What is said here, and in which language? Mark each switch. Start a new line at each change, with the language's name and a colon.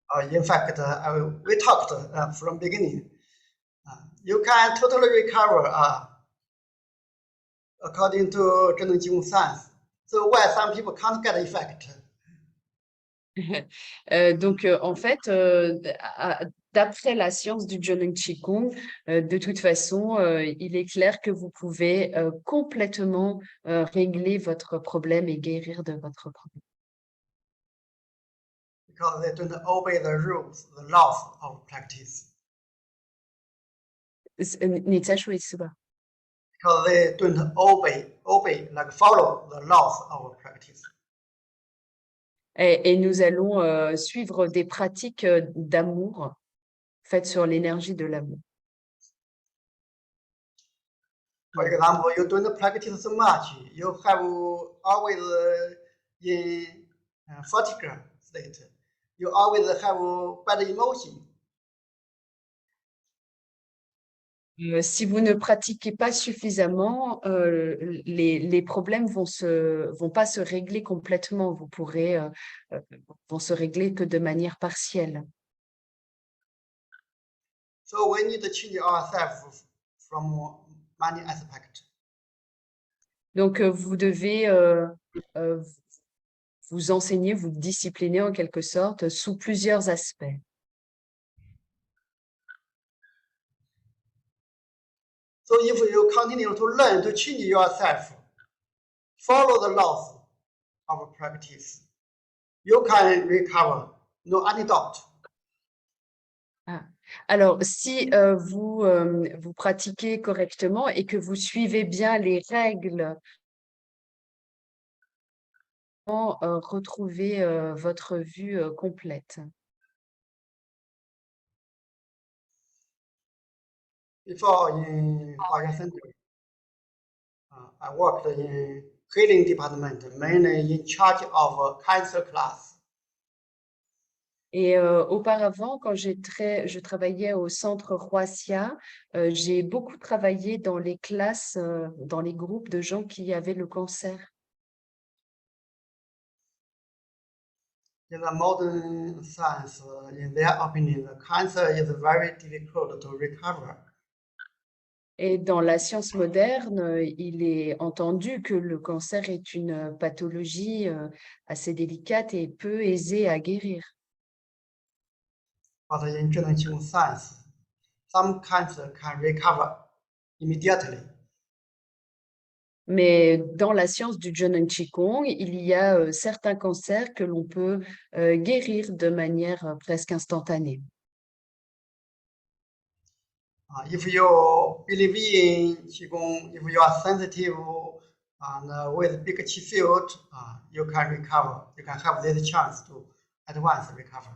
English: In fact, we talked from beginning. You can totally recover according to 真能气功 science. So why some people can't get effect?
French: Donc, en fait, d'après la science du Jolung Qigong, de toute façon, il est clair que vous pouvez complètement régler votre problème et guérir de votre problème.
English: because they don't obey the rules, the laws of practice.
Chinese: 你再说一次吧。
English: Because they don't like follow the laws of practice.
French: Et nous allons suivre des pratiques d'amour faites sur l'énergie de l'amour.
English: For example, you don't practice so much, you have always in fatigue state. You always have bad emotion.
French: Si vous ne pratiquez pas suffisamment, les problèmes vont pas se régler complètement. Vont se régler que de manière partielle.
English: So we need to change ourselves from many aspects.
French: Donc, vous devez vous enseigner, vous discipliner en quelque sorte sous plusieurs aspects.
English: So if you continue to learn to change yourself, follow the laws of practice, you can recover, no any doubt.
French: Alors, si vous pratiquez correctement et que vous suivez bien les règles, retrouver votre vue complète.
English: Before in Huayan Center, I worked in healing department, mainly in charge of cancer class.
French: Et auparavant, quand je travaillais au centre Huaxia, j'ai beaucoup travaillé dans les classes, dans les groupes de gens qui avaient le cancer.
English: In the modern science, in their opinion, the cancer is very difficult to recover.
French: Et dans la science moderne, il est entendu que le cancer est une pathologie assez délicate et peu aisée à guérir.
English: But in Zhenan Qigong science, some cancer can recover immediately.
French: Mais dans la science du Zhenan Qigong, il y a certains cancers que l'on peut guérir de manière presque instantanée.
English: If you believe in Qigong, if you are sensitive and with big Qi field, you can recover. You can have this chance to advance recover.